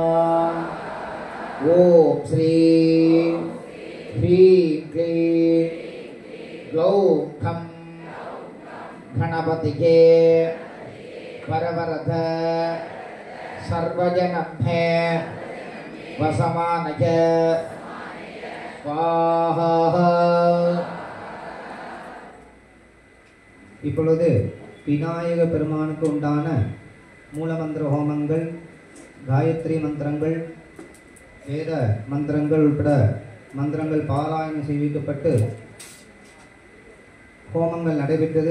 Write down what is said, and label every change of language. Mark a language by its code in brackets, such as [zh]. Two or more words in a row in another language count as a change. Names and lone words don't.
[sa] ॐ श्री ह्रीं क्लीं ग्लौं घं गणपतये वरवरद सर्वजनं मे वसमानय स्वाहा। [ta] இப்பொழுது விநாயக பெருமானுக்கு உண்டான மூலமந்திர ஹோமங்கள், காயத்ரி மந்திரங்கள், வேத மந்திரங்கள் உட்பட மந்திரங்கள் பாராயணம் செய்விக்கப்பட்டு ஹோமங்கள் நடைபெற்றது.